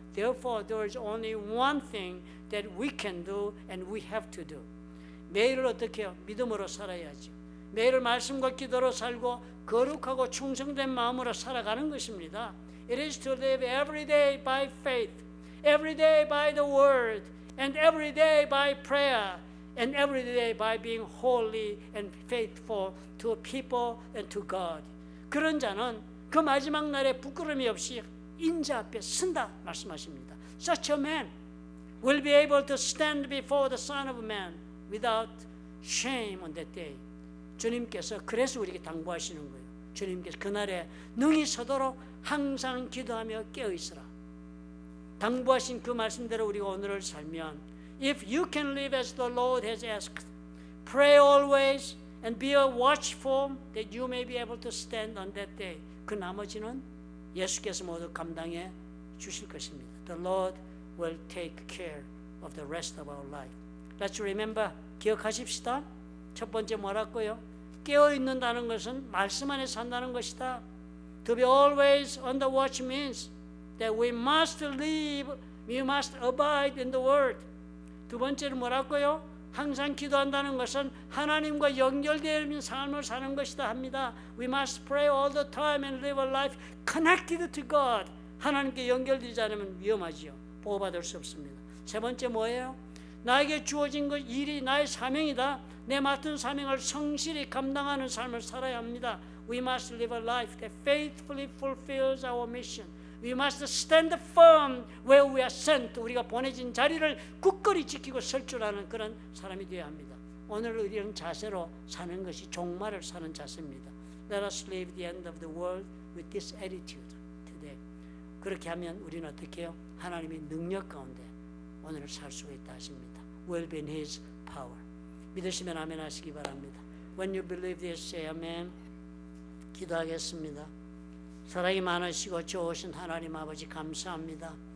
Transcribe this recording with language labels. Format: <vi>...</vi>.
<en>Therefore, there is only one thing that we can do and we have to do.</en> <ko>매일을 어떻게 해요? 믿음으로 살아야죠. 매일을 말씀과 기도로 살고 거룩하고 충성된 마음으로 살아가는 것입니다.</ko> <en>It is to live every day by faith every day by the word, and every day by prayer, and every day by being holy and faithful to people and to God.</en> <ko>그런 자는 그 마지막 날에 부끄러움이 없이 인자 앞에 쓴다 말씀하십니다.</ko> <en>Such a man will be able to stand before the Son of Man without shame on that day.</en> <ko>주님께서 그래서 우리에게 당부하시는 거예요. 주님께서 그날에 능히 서도록 항상 기도하며 깨어있으라. 당부하신 그 말씀대로 우리가 오늘을 살면</ko> <en>If you can live as the Lord has asked, pray always and be watchful that you may be able to stand on that day.</en> <ko>그 나머지는 예수께서 모두 감당해 주실 것입니다.</ko> <en>The Lord will take care of the rest of our life. Let's remember,</en> <ko>기억하십시다. 첫 번째 뭐라고요? 깨어있는다는 것은 말씀 안에 산다는 것이다.</ko> <en>To be always on the watch means that we must live, we must abide in the word.</en> <ko>두 번째는 뭐라고요? 항상 기도한다는 것은 하나님과 연결되어 있는 삶을 사는 것이다 합니다.</ko> <en>We must pray all the time and live a life connected to God.</en> <ko>하나님께 연결되지 않으면 위험하지요. 보호받을 수 없습니다. 세 번째 뭐예요? 나에게 주어진 것 일이 나의 사명이다. 내 맡은 사명을 성실히 감당하는 삶을 살아야 합니다.</ko> <en>We must live a life that faithfully fulfills our mission. We must stand firm where we are sent.</en> <ko>우리가 보내진 자리를 굳건히 지키고 설 줄 아는 그런 사람이 되어야 합니다. 오늘 이런 자세로 사는 것이 종말을 사는 자세입니다.</ko> <en>Let us live the end of the world with this attitude today.</en> <ko>그렇게 하면 우리는 어떻게 해요? 하나님의 능력 가운데 오늘을 살 수가 있다 하십니다.</ko> <en>Will be in His power.</en> <ko>믿으시면 아멘 하시기 바랍니다.</ko> <en>When you believe this, say amen.</en> <ko>기도하겠습니다. 사랑이 많으시고 좋으신 하나님 아버지 감사합니다.</ko>